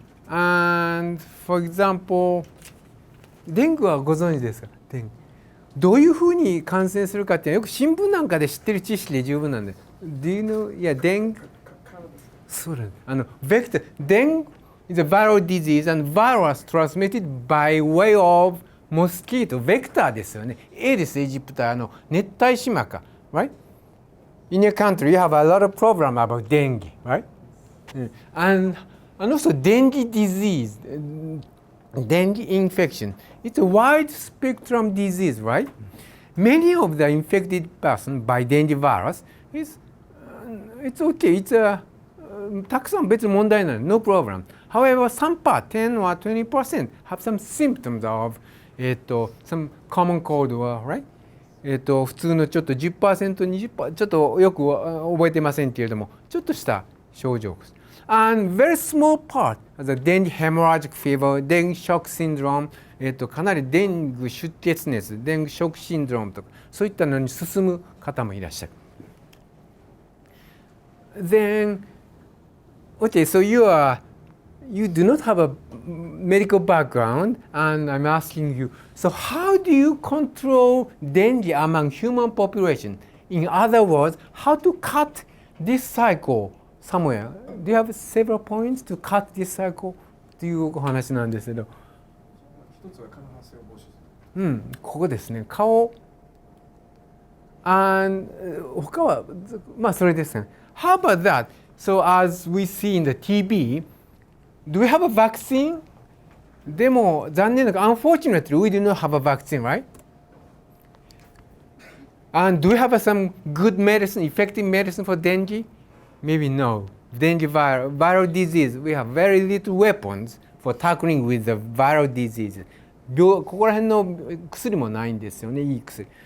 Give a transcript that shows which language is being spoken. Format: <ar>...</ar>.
<en>And for example,</en> <ja>デングはご存知ですか?デング。どういうふうに感染するかってよく新聞なんかで知ってる知識で十分なんで。</ja> <en>Do you know? Yeah, デング。</en> <ja>そうだね。</ja> <en>vector. デング is a viral disease and virus transmitted by way of mosquito.</en> <ja>ベクターですよね。エリス・エジプト熱帯島か。</ja> <en>Right? In your country, you have a lot of problem about dengue, right? And also dengue disease, dengue infection. It's a wide spectrum disease, right? Many of the infected person by dengue virus is it's okay. It's a</en> <ja>たくさん別に問題ない</ja> <en>no problem. However, some part 10 or 20% have some symptoms of some common cold or right?</en> <ja>普通のちょっと 10%、20% ちょっとよく覚えてませんけれども、ちょっとした症状です。</ja> <en>And very small part the dengue hemorrhagic fever, dengue shock syndrome、</en> <ja>かなりデング出血熱、デングショックシンドロームとかそういったのに進む方もいらっしゃる。</ja> <en>Then, okay, so you do not have a medical background, and I'm asking you, so how do you control dengue among human population? In other words, how to cut this cycle somewhere? Do you have several points to cut this cycle?</en> <ja>というお話なんですけど。一つは蚊の発生を防止する。ここですね。顔。他はまあそれですね。</ja> <en>How about that? So as we see in the TB, do we have a vaccine?</en> <ja>でも残念ながら</ja> <en>unfortunately we do not have a vaccine, right? And do we have some good medicine, effective medicine for dengue? Maybe no. Dengue viral disease, we have very little weapons for tackling with the viral disease.</en> <ja>ここら辺の薬もないんですよね、いい薬。</ja>